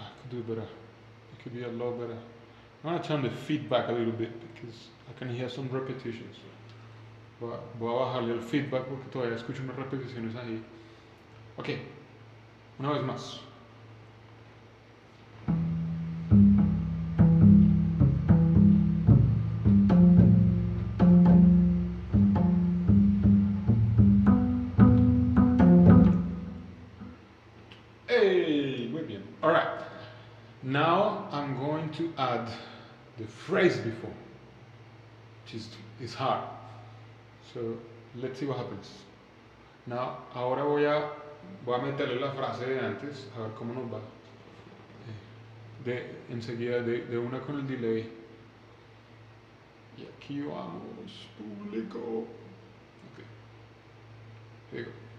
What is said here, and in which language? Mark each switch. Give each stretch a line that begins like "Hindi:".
English: I'm going to turn the feedback a little bit because I can hear some repetitions.
Spanish: Voy a bajarle el feedback porque todavía escucho unas repeticiones ahí. Ok, una vez más. Hey, muy bien.
English: All right. Now I'm going to add the phrase before, which is hard. So let's see what happens.
Spanish: Now, ahora voy a meterle la frase de antes, a ver cómo nos va. Enseguida, de una con el delay. Y aquí vamos, público.
English: Ok. Here you go.